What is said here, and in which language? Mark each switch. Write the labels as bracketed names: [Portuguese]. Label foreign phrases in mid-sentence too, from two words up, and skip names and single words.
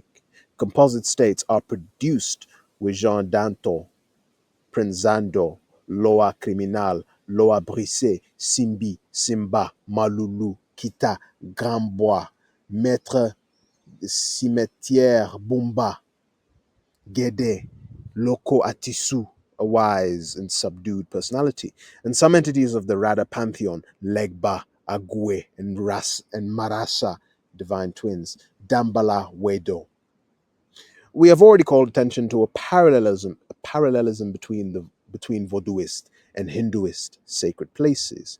[English] Composite states are produced with Jean Danto, Prenzando, Loa Criminal, Loa Brise, Simbi, Simba, Malulu, Kita, Grand Bois, Maître Cimetière Bumba, Gede, Loko Atisu, a wise and subdued personality, and some entities of the Rada pantheon, Legba, Agwe, and Marasa, divine twins, Dambala Wedo. We have already called attention to a parallelism between Vodouist and Hinduist sacred places.